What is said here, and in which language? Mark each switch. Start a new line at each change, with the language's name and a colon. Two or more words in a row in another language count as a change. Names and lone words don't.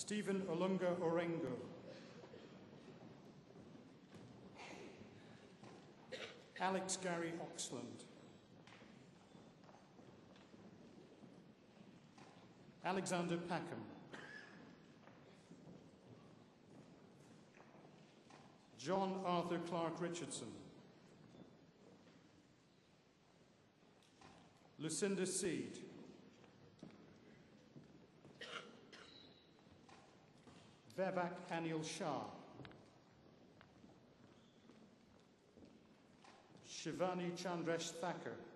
English: Stephen Olunga Orengo. Alex Gary Oxland. Alexander Packham. John Arthur Clark Richardson. Lucinda Seed. Vivek Anil Shah. Shivani Chandresh Thakur.